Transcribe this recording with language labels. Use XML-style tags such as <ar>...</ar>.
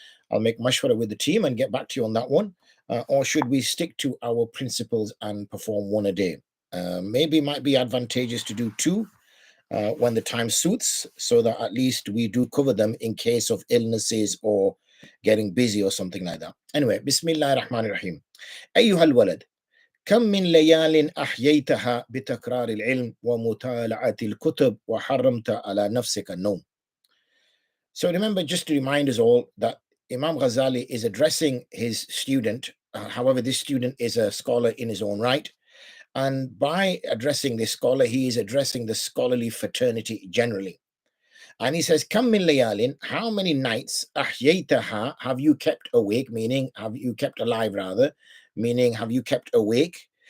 <en>I'll make mashwara with the team and get back to you on that one. Or should we stick to our principles and perform one a day? Maybe it might be advantageous to do two when the time suits, so that at least we do cover them in case of illnesses or getting busy or something like that. Anyway, Bismillah ar-Rahman ar-Rahim.</en> <ar>أيها الولد كم من ليال أحييتها بتكرار العلم ومطالعة الكتب وحرمت على نفسك النوم.</ar> <en>So remember, just to remind us all, that Imam Ghazali is addressing his student. However, this student is a scholar in his own right. And by addressing this scholar, he is addressing the scholarly fraternity generally. And he says, Kam min layalin, how many nights ahyaytaha have you kept awake, meaning have you kept alive rather, meaning have you kept awake?</en>